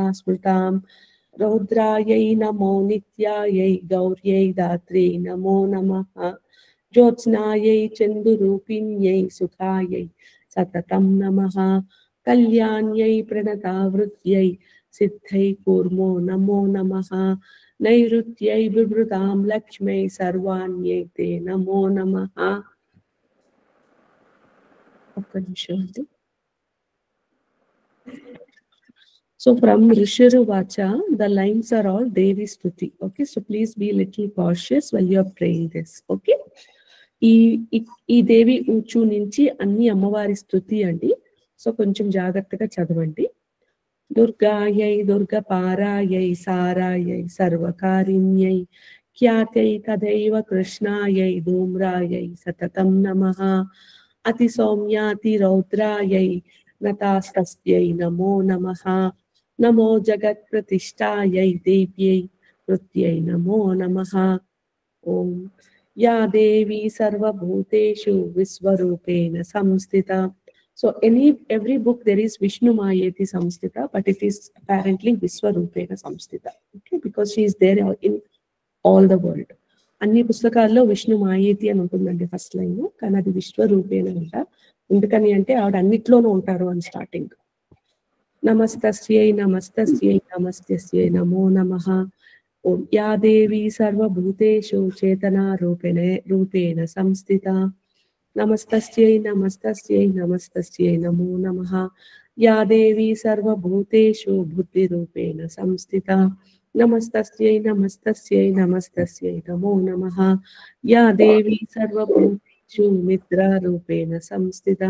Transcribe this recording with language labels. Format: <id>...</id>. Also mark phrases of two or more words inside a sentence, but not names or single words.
<sa>स्मृतां रौद्रायै नमो नित्यायै गौर्यै दात्रे नमो नमः ज्योत्स्नायै चन्दुरूपिण्यै सुखायै सततं नमः कल्याण्यै प्रणतावृत्यै सिद्धै कूर्मो नमो नमः नैऋत्यै बिभृतां लक्ष्मै सर्वाण्यै ते नमो नमः</sa> <en>So from Rishiruvacha, the lines are all</en> <sa>देवी स्तुति.</sa> <en>Okay, so please be a little cautious while you are praying this.</en> <te>Okay, ఈ దేవి ఊచు నుంచి అన్ని అమ్మవారి స్తుతి అండి. సో కొంచెం జాగ్రత్తగా చదవండి.</te> <sa>दुर्गायै दुर्गपारायै सारायै सर्वकारिण्यै ख्यात्यै तदैव कृष्णायै धूम्रायै सततं नमः अतिसौम्यातिरौद्रायै नतास्तस्यै नमो नमः नमो जगत्प्रतिष्ठायै देव्यै कृत्यै नमो नमः ॐ या देवी सर्वभूतेषु विश्वरूपेण संस्थिता.</sa> <en>So every book there is</en> <sa>विष्णुमायेति संस्थिता,</sa> <en>but it is apparently</en> <sa>विश्वरूपेण संस्थिता.</sa> <en>Okay, because she is there in all the world.</en> <te>అన్ని పుస్తకాల్లో</te> <sa>విష్ణు మాయేతి</sa> <te>అని ఉంటుందండి</te> <en>first line,</en> <te>కానీ అది విశ్వరూపేణ అంట. ఎందుకని అంటే ఆవిడ అన్నిట్లోనూ ఉంటారు అని స్టార్టింగ్.</te> <sa>నమస్తస్యై నమస్తస్యై నమస్తస్యై నమో నమః. ఓం యా దేవి సర్వభూతేషు చేతనా రూపేణ సంస్థితా. नमस्तस्यै नमस्तस्यै नमस्तस्यै नमो नमः. या देवी सर्वभूतेषु बुद्धिरूपेण संस्थिता. नमस्तस्यै नमस्तस्यै नमस्तस्यै नमो नमः. या देवी सर्वभूतेषु निद्रारूपेण संस्थिता.</sa>